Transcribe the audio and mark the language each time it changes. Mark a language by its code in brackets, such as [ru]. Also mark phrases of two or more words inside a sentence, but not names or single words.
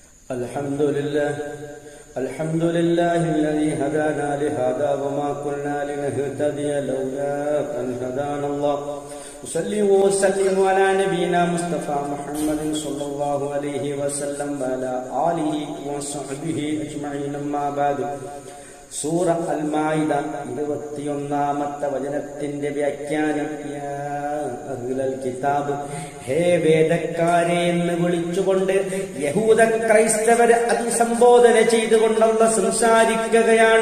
[ar] الحمد لله الذي هدانا لهذا وما كنا لنهتدي لولا أن هدانا الله. أصلي وأسلم على نبينا مصطفى محمد صلى الله عليه وسلم وعلى آله وصحبه أجمعين. أما بعد. [ml] സൂറ അൽ-മാഇദ 21-ാമത്തെ വചനത്തിന്റെ വ്യാഖ്യാനം. [ar] يا أهل الكتاب, [ml] ഹേ വേദക്കാരെ എന്ന് വിളിച്ചുകൊണ്ട് യഹൂദ ക്രൈസ്തവരെ അഭിസംബോധന ചെയ്തുകൊണ്ടുള്ള സംസാരിക്കുകയാണ്.